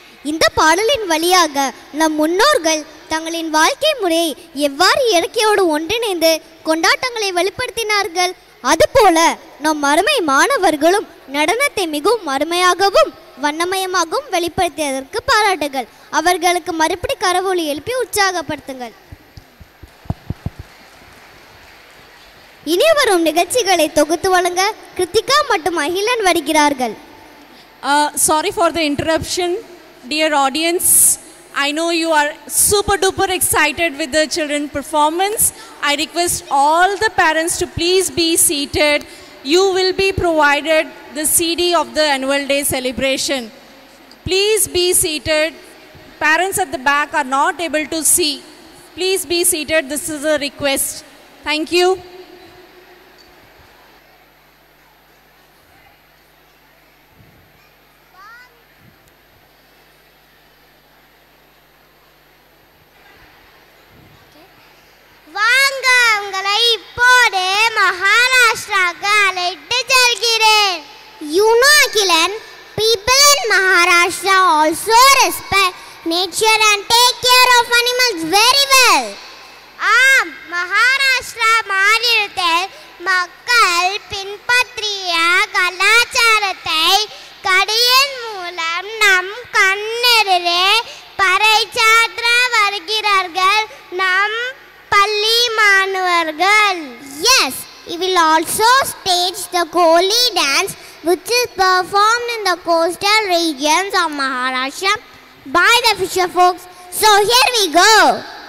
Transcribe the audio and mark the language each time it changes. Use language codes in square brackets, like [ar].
[ta] இந்த பாடலின் வழியாக நம் முன்னோர்கள் தங்களின் வாழ்க்கை முறையை எவ்வாறு இயற்கையோடு ஒன்றிணைந்து கொண்டாட்டங்களை வெளிப்படுத்தினார்கள், அதுபோல நம் அருமை மாணவர்களும் நடனத்தை மிகவும் அருமையாகவும் வண்ணமயமாகவும் வெளிப்படுத்தியதற்கு பாராட்டுகள். அவர்களுக்கு மறுபடி கரவொலி எழுப்பி உற்சாகப்படுத்துங்கள். இனி வரும் நிகழ்ச்சிகளை தொகுத்து வழங்க கிருத்திகா மற்றும் அகிலன் வருகிறார்கள். [en] Sorry for the interruption, dear audience. I know you are super duper excited with the children performance. I request all the parents to please be seated. You will be provided the CD of the annual day celebration. Please be seated. Parents at the back are not able to see. Please be seated. This is a request. Thank you. [ta] வாங்க, உங்களை இப்போது மகாராஷ்டிராவுக்கு அழைத்து செல்கிறேன். [en] You know, Akilan, people in Maharashtra also respect nature and take care of animals very well. [ta] ஆம், மகாராஷ்டிரா மாநிலத்தில் மக்கள் பின்பற்றிய கலாச்சாரத்தை கடியின் மூலம் நம் கண்ணெதிரே பறைசாற்ற வருகிறார்கள் நம் பள்ளி மாணவர்கள். [en] Yes, we will also stage the Koli dance, which is performed in the coastal regions of Maharashtra by the fisher folks. So here we go.